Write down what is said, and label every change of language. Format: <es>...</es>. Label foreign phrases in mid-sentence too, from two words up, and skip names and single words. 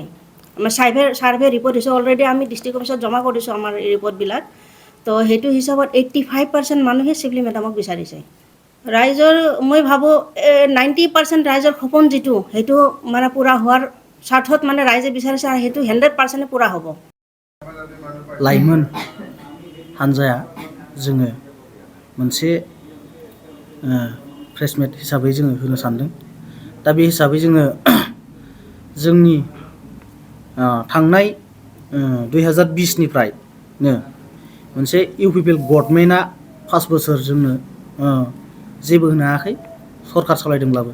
<as>আমাৰ</as> <en>survey report</en> <as>হৈছে, অলৰেডি আমি</as> <en>district office</en> <as>জমা কৰিছোঁ আমাৰ এই ৰিপৰ্টবিলাক। তো সেইটো হিচাপত 85% মানুহে শিৱলী মেডামক বিচাৰিছে। ৰাইজৰ মই ভাবোঁ 90% ৰাইজৰ সপোন যিটো সেইটো পূৰা হোৱাৰ স্বাৰ্থত ৰাইজে বিচাৰিছে, আৰু সেইটো 100% পূৰা হ'ব।</as> <brx>लाइमोन हान्जाया जोङो मोनसे प्रेसमिट हिसाबै जोङो होनो सानदों। दा बे हिसाबै जोङो जोंनि थांनाय 2020निफ्रायनो मोनसे UPPL गभर्नमेन्टआ 5 बोसोर जोंनो जेबो होनो हायाखै, सरकार सालायदोंब्लाबो।</brx>